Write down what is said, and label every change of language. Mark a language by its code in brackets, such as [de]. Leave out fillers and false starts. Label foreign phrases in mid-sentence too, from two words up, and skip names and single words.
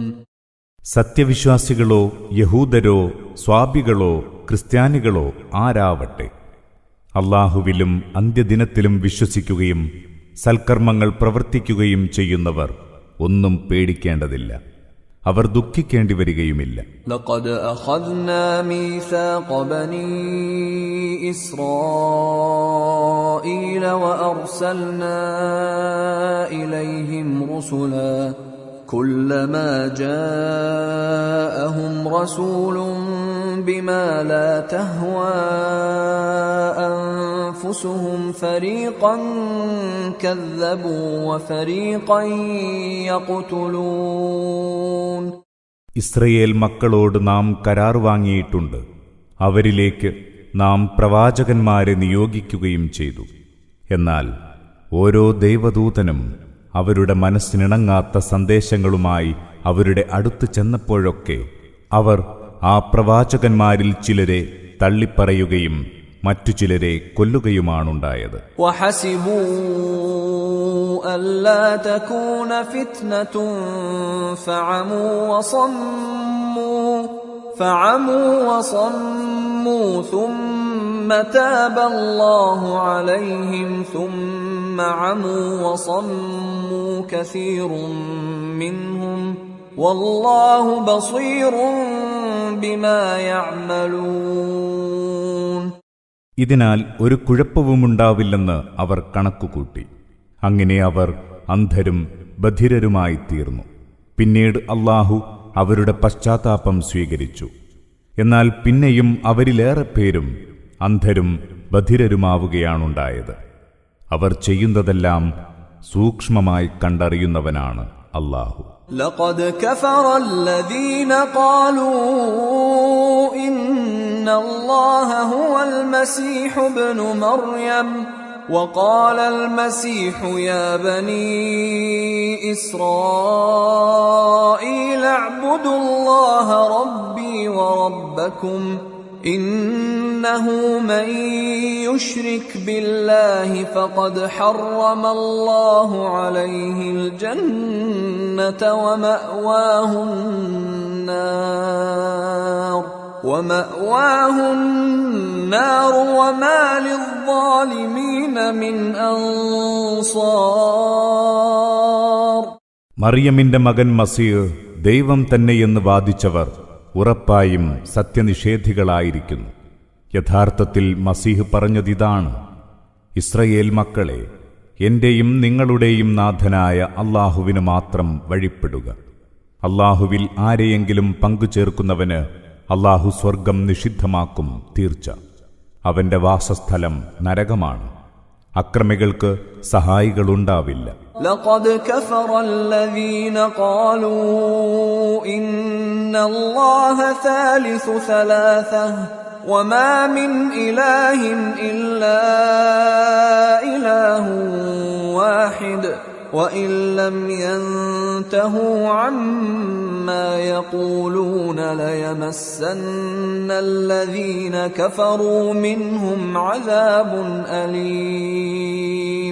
[ml] സത്യവിശ്വാസികളോ യഹൂദരോ സ്വാബികളോ ക്രിസ്ത്യാനികളോ ആരാവട്ടെ, അല്ലാഹുവിലും അന്ത്യദിനത്തിലും വിശ്വസിക്കുകയും സൽക്കർമ്മങ്ങൾ പ്രവർത്തിക്കുകയും ചെയ്യുന്നവർ ഒന്നും പേടിക്കേണ്ടതില്ല, അവർ ദുഃഖിക്കേണ്ടി വരികയുമില്ല. [ar] لقد أخذنا ميثاق بني إسرائيل وأرسلنا إليهم رسلا كلما جاءهم رسول بما لا تهوى أنفسهم فريقا كذبوا وفريقا يقتلون. [ml] ഇസ്രയേൽ മക്കളോട് നാം കരാർ വാങ്ങിയിട്ടുണ്ട്. അവരിലേക്ക് നാം പ്രവാചകന്മാരെ നിയോഗിക്കുകയും ചെയ്തു. എന്നാൽ ഓരോ ദൈവദൂതനും അവരുടെ മനസ്സിനിണങ്ങാത്ത സന്ദേശങ്ങളുമായി അവരുടെ അടുത്ത് ചെന്നപ്പോഴൊക്കെ അവർ ആ പ്രവാചകന്മാരിൽ ചിലരെ തള്ളിപ്പറയുകയും മറ്റു ചിലരെ കൊല്ലുകയുമാണുണ്ടായത്. [ar] وحسبوا ألا تكون فتنة فعموا وصموا ثم تاب الله عليهم ثم عموا وصموا كثير منهم والله بصير بما يعملون. [ml] ഇതിനാൽ ഒരു കുഴപ്പവുമുണ്ടാവില്ലെന്ന് അവർ കണക്കുകൂട്ടി. അങ്ങനെ അവർ അന്ധരും ബധിരരുമായി തീർന്നു. പിന്നീട് അല്ലാഹു അവരുടെ പശ്ചാത്താപം സ്വീകരിച്ചു. എന്നാൽ പിന്നെയും അവരിലേറെ പേരും അന്ധരും ബധിരരുമാവുകയാണുണ്ടായത്. അവർ ചെയ്യുന്നതെല്ലാം സൂക്ഷ്മമായി കണ്ടറിയുന്നവനാണ് അല്ലാഹു. [ar] لقد كفر الذين قالوا إن الله هو المسيح ابن مريم وقال المسيح يا بني إسرائيل اعبدوا الله ربي وربكم إنه من يشرك بالله فقد حرم الله عليه الجنة ومأواه النار وما للظالمين من أنصار. [ml] മറിയമിന്റെ മകൻ മസീഹ് ദൈവം തന്നെയെന്ന് വാദിച്ചവർ ഉറപ്പായും സത്യനിഷേധികളായിരിക്കുന്നു. യഥാർത്ഥത്തിൽ മസീഹ് പറഞ്ഞതിതാണ്: ഇസ്രയേൽ മക്കളെ, എന്റെയും നിങ്ങളുടെയും നാഥനായ അല്ലാഹുവിന് മാത്രം വഴിപ്പെടുക. അല്ലാഹുവിൽ ആരെയെങ്കിലും പങ്കുചേർക്കുന്നവന് അല്ലാഹു സ്വർഗം നിഷിദ്ധമാക്കും തീർച്ച. അവന്റെ വാസസ്ഥലം നരകമാണ്. അക്രമികൾക്ക് സഹായികളുണ്ടാവില്ല. [ar] لقد كفر الذين قالوا إن الله ثالث ثلاثة وما من إله إلا إله واحد وإن لم ينتهوا عما يقولون ليمسن الذين كفروا منهم عذاب أليم.